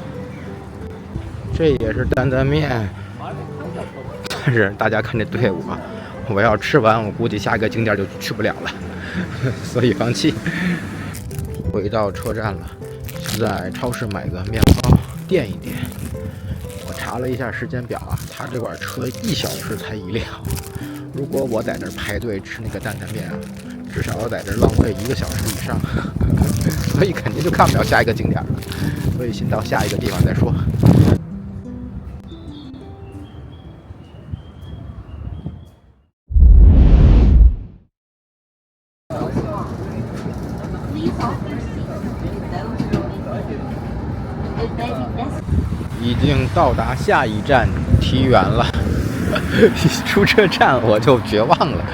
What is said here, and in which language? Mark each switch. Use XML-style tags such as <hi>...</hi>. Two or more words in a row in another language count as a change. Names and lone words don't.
<zh>这也是担担面，但是大家看这队伍啊，我要吃完，我估计下一个景点就去不了了，所以放弃。回到车站了，在超市买个面包垫一垫。查了一下时间表啊，他这块车1小时才1辆。如果我在这排队吃那個担担面啊，至少要在這浪費1個小時以上，所以肯定就看不了下一個景點了。所以先到下一個地方再說。已經到達下一站提原了，一出車站我就絕望了。</zh>